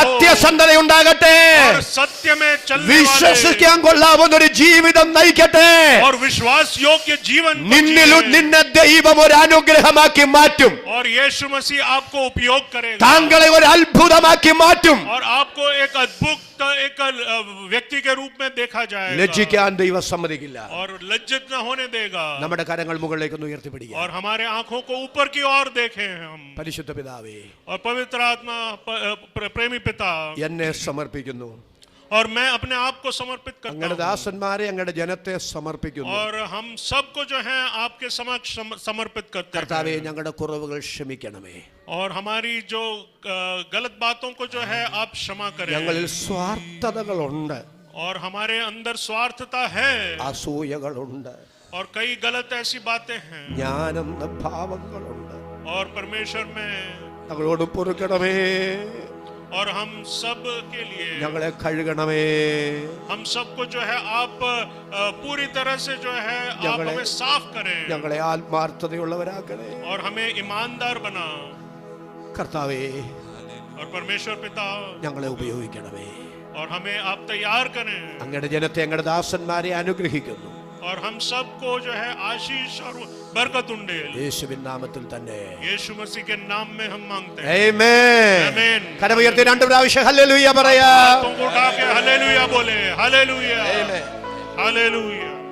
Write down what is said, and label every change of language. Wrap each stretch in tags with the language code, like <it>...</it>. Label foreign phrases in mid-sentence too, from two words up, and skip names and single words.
<ml>സത്യസന്ധത ഉണ്ടാകട്ടെ,</ml> <hi>और सत्य में चलने वाले</hi> <ml>വിശ്വസിക്കാൻ കൊള്ളാവുന്ന ഒരു ജീവിതം നയിക്കട്ടെ.</ml> <hi>और विश्वास योग्य जीवन को</hi> <ml>നിന്നിൽ</ml> <hi>जिए.</hi> <ml>നിന്നെ ദൈവം ഒരു അനുഗ്രഹമാക്കി മാറ്റും.</ml> <hi>और यीशु मसीह आपको उपयोग करेगा</hi> <ml>താങ്കളെ ഒരു അത്ഭുതമാക്കി മാറ്റും.</ml> <hi>और आपको एक अद्भुत एक व्यक्ति के रूप में देखा जाएगा.</hi> <ml>ലജ്ജിക്കാൻ ദൈവം സമ്മതിക്കില്ല.</ml> <hi>और लज्जित न होने देगा.</hi> <ml>നമ്മുടെ കരങ്ങൾ മുകളിലേക്ക് ഒന്ന് ഉയർത്തിപ്പിടിക്കുക.</ml> <hi>और हमारे आंखों को ऊपर की ओर देखें हम.</hi> <ml>പരിശുദ്ധ പിതാവേ,</ml> <hi>और पवित्र आत्मा प्रेमी पिता</hi> <ml>എന്നെ സമർപ്പിക്കുന്നു.</ml> <hi>और मैं अपने आप को समर्पित करता</hi> <ml>അങ്ങയുടെ</ml> <hi>हूँ</hi> <ml>ദാസന്മാരെ അങ്ങയുടെ ജനത്തെ സമർപ്പിക്കുന്നു.</ml> <hi>और हम सबको जो है आपके समक्ष समर्पित करते</hi> <ml>കർത്താവേ,</ml> <hi>हैं</hi> <ml>ഞങ്ങളുടെ കുറവുകൾ ക്ഷമിക്കണമേ.</ml> <hi>और हमारी जो गलत बातों को जो है आप क्षमा करें</hi> <ml>ഞങ്ങളിൽ സ്വാർത്ഥതകളുണ്ട്,</ml> <hi>और हमारे अंदर स्वार्थता है</hi> <ml>അസൂയകളുണ്ട്,</ml> <hi>और कई गलत ऐसी बातें हैं</hi> <ml>ജ്ഞാനെന്ന ഭാവങ്ങളുണ്ട്.</ml> <hi>और परमेश्वर में</hi> <ml>ഞങ്ങളോട് പൊറുക്കണമേ,</ml> <hi>और हम सब के लिए</hi> <ml>ഞങ്ങളെ കഴുകണമേ.</ml> <hi>हम सबको जो है आप पूरी तरह से जो है आप</hi> <ml>ഞങ്ങളെ-</ml> <hi>हमें साफ करें</hi> <ml>ഞങ്ങളെ ആത്മാർത്ഥതയുള്ളവരാക്കണേ.</ml> <hi>और हमें ईमानदार बना</hi> <ml>കർത്താവേ,</ml> <hi>और परमेश्वर पिता</hi> <ml>ഞങ്ങളെ ഉപയോഗിക്കണമേ.</ml> <hi>और हमें आप तैयार करें</hi> <ml>അങ്ങയുടെ ജനത്തെ അങ്ങയുടെ ദാസന്മാരെ അനുഗ്രഹിക്കുന്നു.</ml> <hi>और हम सबको जो है आशीष और बरकत उंडे</hi> <ml>യേശുവിൻ നാമത്തിൽ തന്നെ.</ml> <hi>यीशु मसीह के नाम में हम मांगते हैं</hi> <ml>ആമേൻ. ആമേൻ. കരമുയർത്തി 2 പ്രാവശ്യം ഹല്ലേലൂയ പറയാം.</ml> <hi>तुमको उठा के हालेलुया बोले हालेलुया</hi> <ml>ആമേൻ.</ml> <hi>हालेलुया</hi>